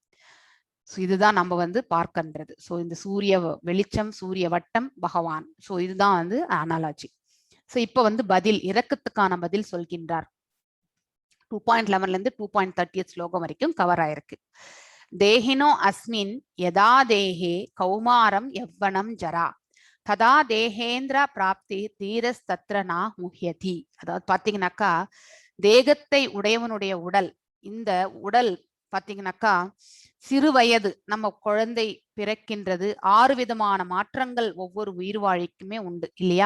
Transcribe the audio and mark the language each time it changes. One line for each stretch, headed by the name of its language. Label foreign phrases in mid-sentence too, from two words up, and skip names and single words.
Tamil: இதுதான் நம்ம வந்து பார்க்கின்றது. சோ இந்த சூரிய வெளிச்சம், சூரிய வட்டம், பகவான். சோ இதுதான் வந்து அனாலஜி. சோ இப்ப வந்து பதில், இரக்கத்துக்கான பதில் சொல்கின்றார். 2.11 இருந்து 2.30 ஸ்லோகம் வரைக்கும் கவர் ஆயிருக்கு.
Sanskrit: देहिनो अस्मिन् यथा देहे कौमारं यौवनं जरा तथा देहेन्द्र प्राप्ति धीरस् तत्रना मुह्यति.
Tamil: அதாவது பாத்தீங்கன்னாக்கா தேகத்தை உடையவனுடைய உடல், இந்த உடல் பாத்தீங்கன்னாக்கா சிறு வயது நம்ம குழந்தை பிறக்கின்றது. 6 விதமான மாற்றங்கள் ஒவ்வொரு உயிர் வாழிக்குமே உண்டு இல்லையா?